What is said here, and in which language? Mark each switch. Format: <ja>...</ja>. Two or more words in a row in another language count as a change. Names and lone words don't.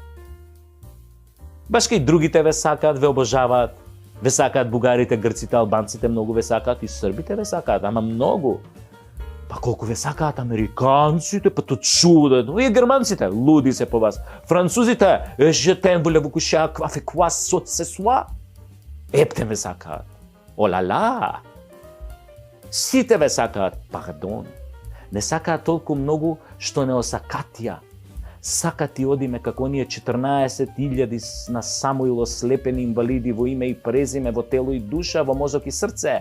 <mk>Баш кај другите ве сакаат, ве обожаваат, ве сакаат бугарите, грците, албанците, многу ве сакаат, и србите ве сакаат, ама многу. Па колку ве сакаат американците, па то чудено, и германците, луди се по вас. Французите,</mk> <fr>je t'aime, voulez-vous coucher avec quoi ce soir?</fr> <mk>Епте ве сакаат. Олала! Сите ве сакаат, пардон. Не сакаат толку многу што не осакатија. Сакат и одиме како оние 14.000 на Самуил ослепени инвалиди во име и презиме, во тело и душа, во мозок и срце.</mk>